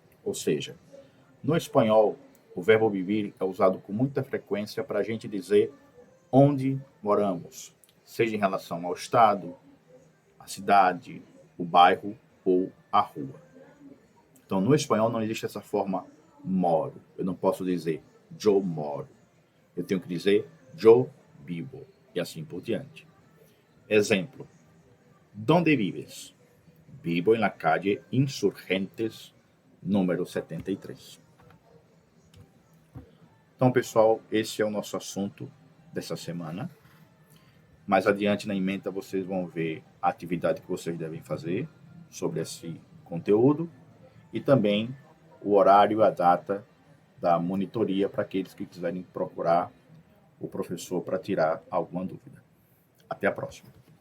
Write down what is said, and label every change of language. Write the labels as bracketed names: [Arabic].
[Portuguese] Ou seja, no espanhol, o verbo vivir é usado com muita frequência para a gente dizer onde moramos, seja em relação ao estado, a cidade, o bairro ou a rua. Então, no espanhol não existe essa forma moro. Eu não posso dizer [Spanish] yo moro. [Portuguese] Eu tenho que dizer [Spanish] yo vivo [Portuguese] e assim por diante. [Spanish] Exemplo. ¿Dónde vives? Vivo en la calle Insurgentes, número 73. [Portuguese] Então, pessoal, esse é o nosso assunto dessa semana. Mais adiante na ementa vocês vão ver a atividade que vocês devem fazer sobre esse conteúdo e também o horário e a data da monitoria para aqueles que quiserem procurar o professor para tirar alguma dúvida. Até a próxima.